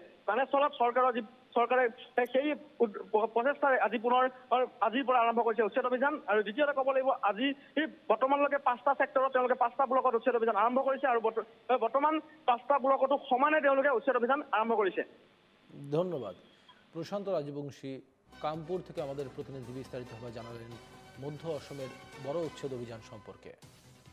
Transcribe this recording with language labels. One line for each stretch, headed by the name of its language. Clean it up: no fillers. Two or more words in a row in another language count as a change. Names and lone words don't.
Assamese: তেনেস্থলত চৰকাৰে সেই প্ৰচেষ্টাৰে আজিৰ পৰা আৰম্ভ কৰিছে উচ্ছেদ অভিযান। আৰু দ্বিতীয়তে ক'ব লাগিব, আজি বৰ্তমানলৈকে ৫টা ছেক্টৰত তেওঁলোকে ৫টা ব্লকত উচ্ছেদ অভিযান আৰম্ভ কৰিছে, আৰু বৰ্তমান ৫টা ব্লকতো সমানে তেওঁলোকে উচ্ছেদ অভিযান আৰম্ভ কৰিছে। ধন্যবাদ।
Bangla: প্রশান্ত রাজবংশী কামপুর থেকে আমাদের প্রতিনিধি বিস্তারিতভাবে জানালেন মধ্য অসমের বড় উচ্ছেদ অভিযান সম্পর্কে।